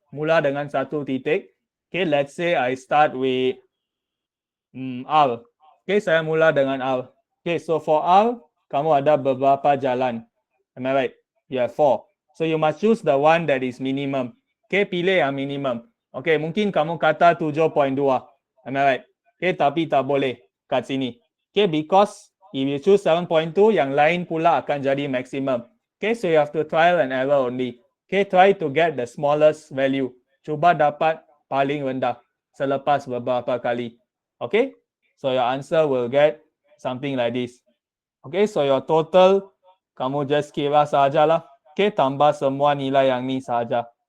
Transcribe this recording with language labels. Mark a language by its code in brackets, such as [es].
[ms] Mula dengan satu titik. Okay, [en] let's say I start with R. Okay, [ms] saya mula dengan R. [en] Okay, so for R, [ms] kamu ada beberapa jalan. [en] Am I right? You have 4. So you must choose the one that is minimum. [ms] Okay, pilih yang minimum. Okay, mungkin kamu kata 7.2. [en] Am I right? [ms] Okay, tapi tak boleh kat sini. [en] Okay, because if you choose 7.2, [ms] yang lain pula akan jadi [en] maximum. Okay, so you have to trial and error only. Okay, try to get the smallest value. [ms] Cuba dapat paling rendah selepas beberapa kali. [en] Okay, so your answer will get something like this. Okay, so your total kamu just [ms] kira sajalah. Okay, tambah semua nilai yang ni saja.